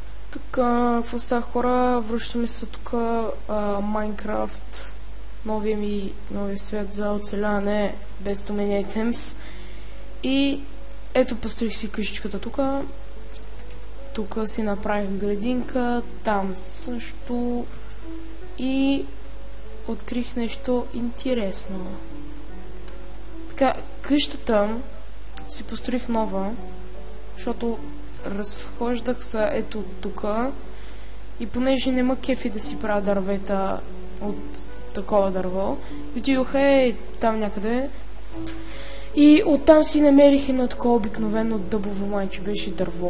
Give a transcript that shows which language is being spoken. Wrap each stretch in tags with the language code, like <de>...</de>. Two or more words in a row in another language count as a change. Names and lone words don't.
<bg>Така, какво става хора? Връщаме се тук Майнкрафт, новия свят за оцеляване без</bg> <en>too many items.</en> <bg>И ето построих си къщичката тук. Тук си направих градинка, там също. И открих нещо интересно. Така, къщата си построих нова, защото разхождах се ето тук и понеже нема кефи да си правя дървета от такова дърво, отидох там някъде и оттам си намерих едно такова обикновено дъбово майче, беше дърво.</bg>